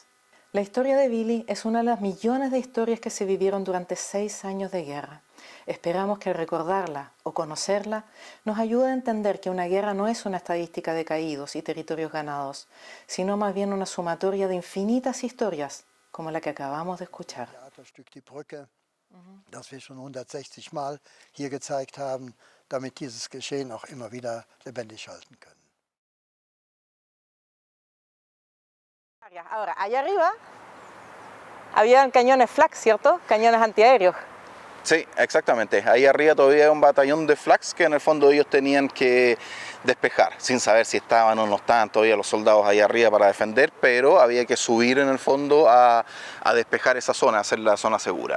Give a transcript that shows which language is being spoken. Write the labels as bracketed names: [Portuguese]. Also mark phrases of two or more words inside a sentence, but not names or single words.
[Spanish] La historia de Billy es una de las millones de historias que se vivieron durante 6 años de guerra. Esperamos que al recordarla o conocerla nos ayude a entender que una guerra no es una estadística de caídos y territorios ganados, sino más bien una sumatoria de infinitas historias como la que acabamos de escuchar. [German] Das wir schon 160 Mal hier gezeigt haben, damit dieses Geschehen auch immer wieder lebendig halten können. [Spanish] Ahora, allá arriba habían cañones flak, ¿cierto? Cañones antiaéreos. Sí, exactamente. Ahí arriba todavía hay un batallón de flags que en el fondo ellos tenían que despejar, sin saber si estaban o no estaban todavía los soldados ahí arriba para defender, pero había que subir en el fondo a despejar esa zona, hacer la zona segura.